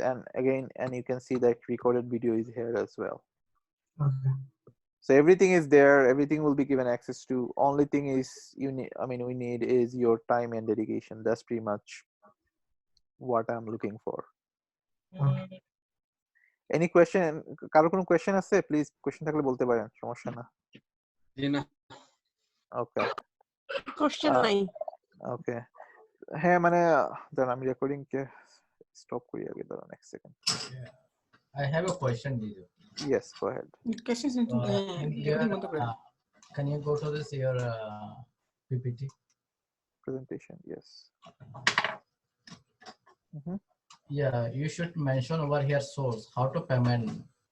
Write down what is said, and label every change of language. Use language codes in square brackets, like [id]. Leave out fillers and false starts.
[en] And again, and you can see that recorded video is here as well. Okay. So everything is there, everything will be given access to. Only thing is you need, I mean, we need is your time and dedication. That's pretty much what I'm looking for. Okay. Any question? [bn] কারো কোনো question আছে? Please question থাকলে বলতে পারেন, সমস্যা না. জি না। [en] Okay. [bn] Question নাই। [en] Okay. [bn] হ্যাঁ মানে দাঁড়ান আমি রেকর্ডিং কে স্টপ করি আগে, দাঁড়ান এক second. [en] I have a question, Diju. Yes, go ahead. In here, can you go to this your PPT? Presentation, yes. Yeah, you should mention over here source, how to payment.